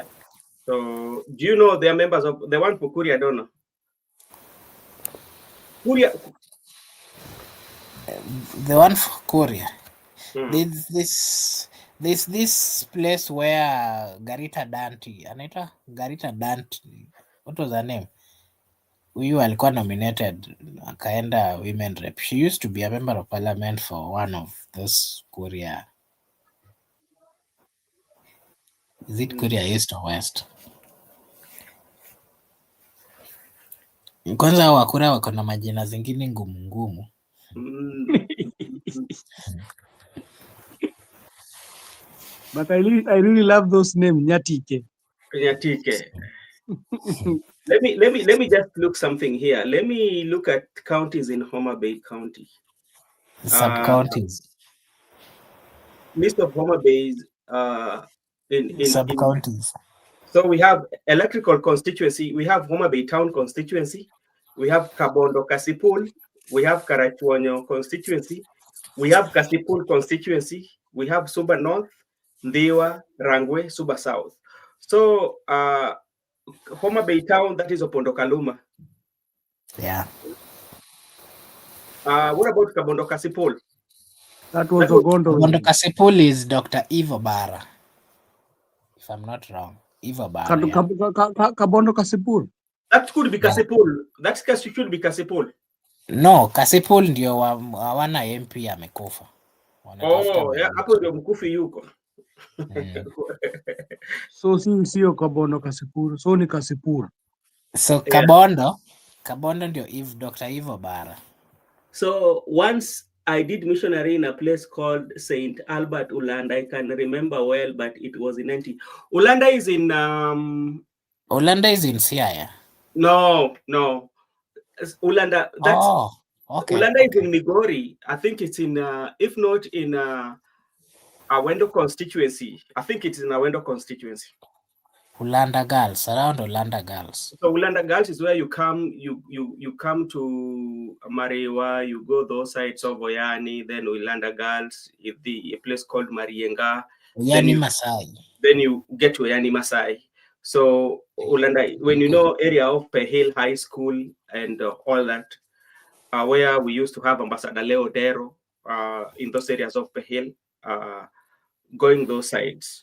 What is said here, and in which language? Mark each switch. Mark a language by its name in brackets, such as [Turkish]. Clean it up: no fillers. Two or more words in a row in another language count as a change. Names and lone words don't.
[English] So do you know they are members of the one for Kuria? I don't know. Kuria. The one for Korea. Hmm. There's this place where Garita Danti, Anita Garita Danti, what was her name? [Swahili] Huyu alikuwa nominated akaenda [English] women rep. She used to be a member of parliament for one of those Korea. Is it Korea East or West? [Swahili] Kwanza hao Wakura wako na majina zingine ngumu ngumu. [English] But I really love those names, Nyatike. Nyatike. Let me just look something here. Let me look at counties in Homa Bay County. Sub-counties. List of Homa Bay's in sub-counties. So we have electrical constituency. We have Homa Bay Town constituency. We have Kabondo Kasipul. We have Karachuonyo constituency. We have Kasipul constituency. We have Suba North, Ndiwa, Rangwe, Suba South. So Homa Bay Town, that is Opondo Kaluma. Yeah. What about Kabondo Kasipul? That was Ogondo. Kabondo Kasipul is Dr. Ivo Bara, if I'm not wrong. Ivo Bara. Kabondo Kasipul. That could be Kasipul. That should be Kasipul. [Swahili] No, Kasipul ndio hawana MP amekufa. [English] Oh, yeah, [Swahili] hapo ndio mkufi yuko. So sio Kabondo Kasipul, so ni Kasipul. So Kabondo ndio Dr. Ivo Bara. [English] So once I did missionary in a place called St. Albert, Ulanda. I can remember well, but it was in 90. Ulanda is in Ulanda is in Siaya. No. Ulanda. That's okay. Ulanda is in Migori. I think it's in if not in Awendo constituency. I think it's in Awendo constituency. Ulanda Girls, around Ulanda Girls. So Ulanda Girls is where you come, you come to Mariwa, you go those sides of Oyani, then Ulanda Girls, a place called Marienga. Oyani Masai. Then you get to Oyani Masai. So Ulanda, when you know area of Pehil High School and all that, where we used to have Ambassador Leo Dero in those areas of Pehil, going those sides.